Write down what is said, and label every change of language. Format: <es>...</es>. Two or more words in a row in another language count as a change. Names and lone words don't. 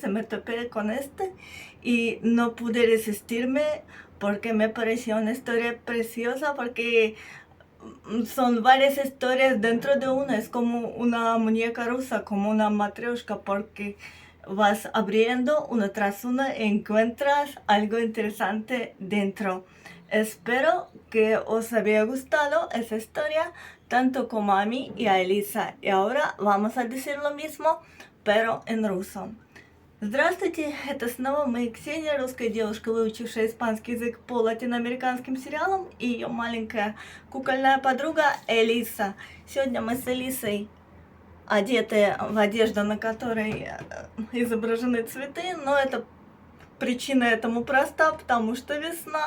<es>Se me topé con este y no pude resistirme porque me pareció una historia preciosa, porque son varias historias dentro de una, es como una muñeca rusa, como una matrioshka, porque vas abriendo una tras una y encuentras algo interesante dentro. Espero que os haya gustado esa historia, tanto como a mí y a Elisa. Y ahora vamos a decir lo mismo, pero en ruso.</es> <ru>Здравствуйте, это снова мы, Ксения, русская девушка, выучившая испанский язык по латиноамериканским сериалам, и ее маленькая кукольная подруга Элиса. Сегодня мы с Элисой одеты в одежду, на которой изображены цветы, но причина этому проста, потому что весна.</ru>